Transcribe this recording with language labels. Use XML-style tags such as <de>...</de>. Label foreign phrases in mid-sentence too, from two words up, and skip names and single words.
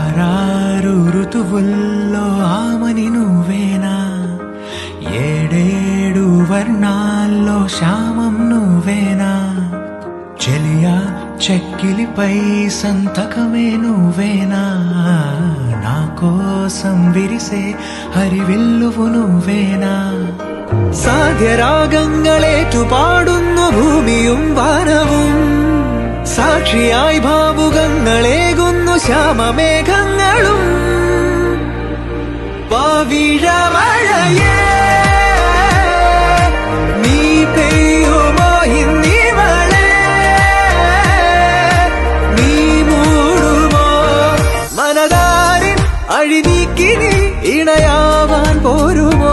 <te>ఆరు ఋతువుల్లో ఆమని నువ్వేనా, ఏడేడు వర్ణాల్లో శ్యామం నువ్వేనా, చెలియా చెక్కిలిపై సంతకమే నువ్వేనా, నా కోసం విరిసే ഹരിവില്ലുവു నువ్వేనా.</te> <ml>സാധ്യരാഗങ്ങളേറ്റു പാടുന്നു ഭൂമിയും വാനവും, സാക്ഷിയായി ഭാവുകങ്ങളേകുന്നു ശ്യാമമേഘങ്ങളും. പവിഴമഴയേ നീ പെയ്യുമോ ഇന്നിവളെ, നീ മൂടുമോ മനതാരിൻ അഴിനീക്കിനി ഇണയാവാൻ പോരുമോ.</ml>